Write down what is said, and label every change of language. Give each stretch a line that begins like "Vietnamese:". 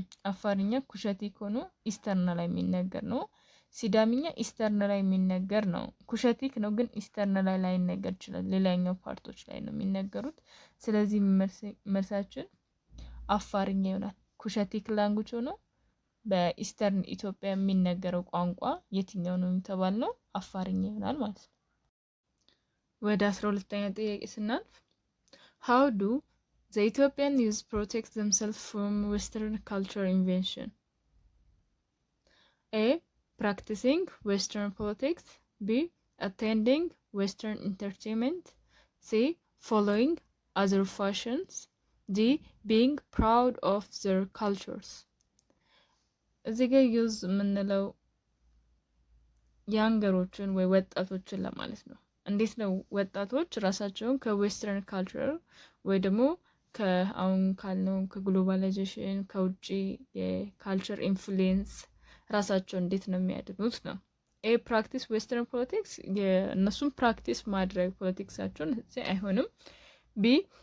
Amharic: አፋርኛ ኩሸቲክ ሆኖ ኢስተርን ላይ የሚነገር ነው። ሲዳምኛ ኢስተርን ላይ የሚነገር ነው። ኩሸቲክ ነው ግን ኢስተርን ላይ ላይነገር ይችላል፣ ሌላኛው ፓርቶች ላይ ነው የሚነገሩት። ስለዚህ መልሳችን አፋርኛ ይሆናል። ኩሸቲክ ላንጉጅ ሆኖ በኢስተርን ኢትዮጵያ የሚነገረው ቋንቋ የትኛው ነው የተባልነው? አፋርኛ ይሆናል ማለት ነው። ወደ 12ኛ ጥያቄ ስናልፍ
English: how do the Ethiopian youth protect themselves from Western culture invention? A. Practicing Western politics. B. Attending Western entertainment. C. Following other fashions. D. Being proud of their cultures.
Amharic: እዚህ ጋር ዩዝ የምንለው ያንገሮችን ወይ ወጣቶችን ለማለት ነው። እንዴት ነው ወጣቶች ራሳቸውን ከዌስተርን ካልቸር ወይ ደግሞ ከአሁን ካልነው ከግሎባላይዜሽን ከውጪ የካልቸር ኢንፍሉዌንስ ራሳቸውን እንዴት ነው የሚያድኑት ነው። ኤ
English: ፕራክቲስ ዌስተርን ፖለቲክስ
Amharic: የእነሱም ፕራክቲስ ማድረግ ፖለቲክሳቸውን እዚህ አይሆንም። ቢ